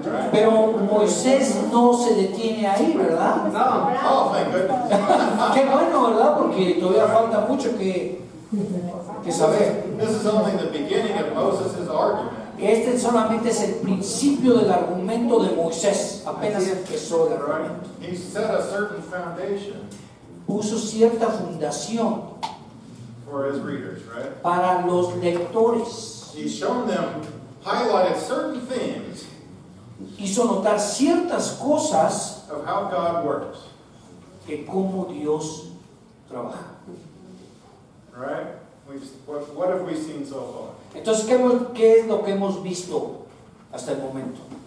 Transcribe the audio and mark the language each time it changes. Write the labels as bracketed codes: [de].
[es] Pero Moisés no se detiene ahí, ¿verdad? No. [en] Oh, thank goodness. [es] Qué bueno, ¿verdad? Porque todavía falta mucho que saber. [en] This is only the beginning of Moses' argument. [es] Este solamente es el principio del argumento de Moisés. Apenas empezó el argumento. [en] He set a certain foundation [es] Puso cierta fundación [en] for his readers, right? [es] para los lectores. [en] He's shown them, highlighted certain things [es] Hizo notar ciertas cosas [en] of how God works, [es] de cómo Dios trabaja. [en] right? What have we seen so far? [es] Entonces, ¿qué es lo que hemos visto hasta el momento?